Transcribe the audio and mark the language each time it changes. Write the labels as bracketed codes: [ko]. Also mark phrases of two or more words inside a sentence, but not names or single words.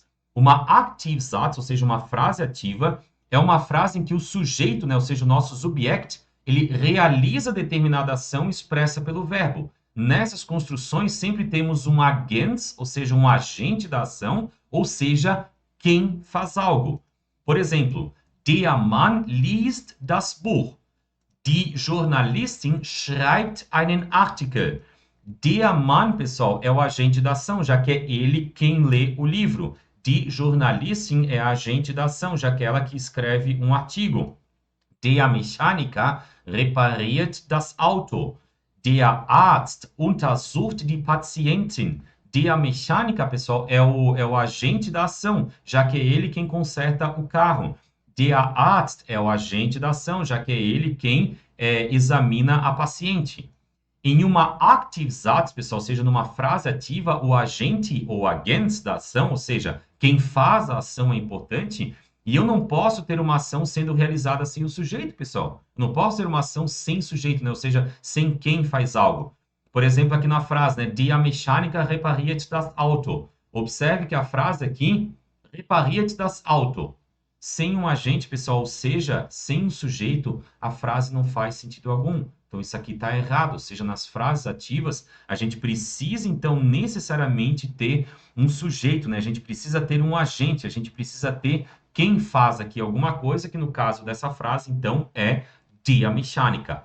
[pt] Uma Aktivsatz, ou seja, uma frase ativa, é uma frase em que o sujeito, né, ou seja, o nosso subject, ele realiza determinada ação expressa pelo verbo. Nessas construções, sempre temos um Agent, ou seja, um agente da ação, ou seja, quem faz algo. Por exemplo, [de] der Mann liest das Buch. Die Journalistin schreibt einen Artikel. Der Mann, [pt] pessoal, é o agente da ação, já que é ele quem lê o livro. [de] Die Journalistin [pt] é a agente da ação, já que é ela que escreve um artigo. [de] Der Mechaniker repariert das Auto. Der Arzt untersucht die Patientin. Der Mechaniker, [pt] pessoal, é o agente da ação, já que é ele quem conserta o carro. [de] Der Arzt [pt] é o agente da ação, já que é ele quem examina a paciente. Em uma Aktivsatz, pessoal, ou seja, numa frase ativa, o agente ou agent da ação, ou seja, quem faz a ação é importante, e eu não posso ter uma ação sendo realizada sem o sujeito, pessoal. Eu não posso ter uma ação sem sujeito, né? Ou seja, sem quem faz algo. Por exemplo, aqui na frase, né? [de] Die Mechaniker repariert das Auto. [pt] Observe que a frase aqui, [de] repariert das Auto. [pt] Sem um agente, pessoal, ou seja, sem um sujeito, a frase não faz sentido algum. Então, isso aqui está errado. Ou seja, nas frases ativas, a gente precisa, então, necessariamente ter um sujeito, né? A gente precisa ter um agente, a gente precisa ter quem faz aqui alguma coisa, que no caso dessa frase, então, é [de] die Mechaniker.